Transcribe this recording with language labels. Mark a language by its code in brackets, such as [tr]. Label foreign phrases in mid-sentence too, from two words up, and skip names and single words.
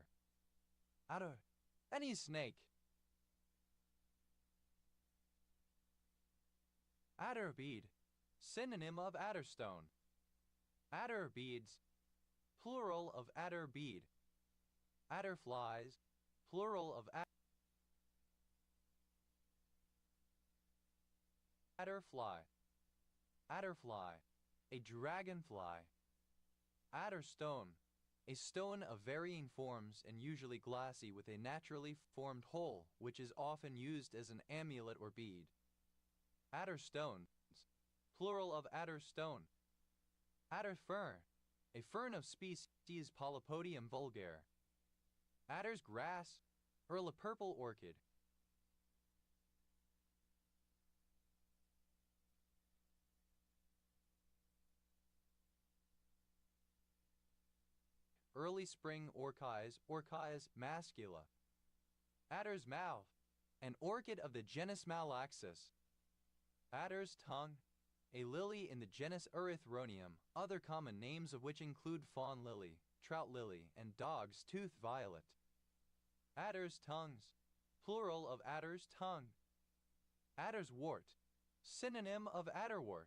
[en] Adder, any snake. Adder bead, synonym of adderstone. Adder beads, plural of adder bead. Adder flies, plural of adderfly. Adderfly, a dragonfly. Adderstone, a stone of varying forms and usually glassy with a naturally formed hole, which is often used as an amulet or bead. Adderstones, plural of adderstone. Adder fern, a fern of species Polypodium vulgare. Adder's grass, or a purple orchid. Early spring orchis, Orchis mascula. Adder's mouth, an orchid of the genus Malaxis. Adder's tongue, a lily in the genus Erythronium, other common names of which include fawn lily, trout lily, and dog's tooth violet. Adder's tongues, plural of adder's tongue. Adder's wart, synonym of adderwort.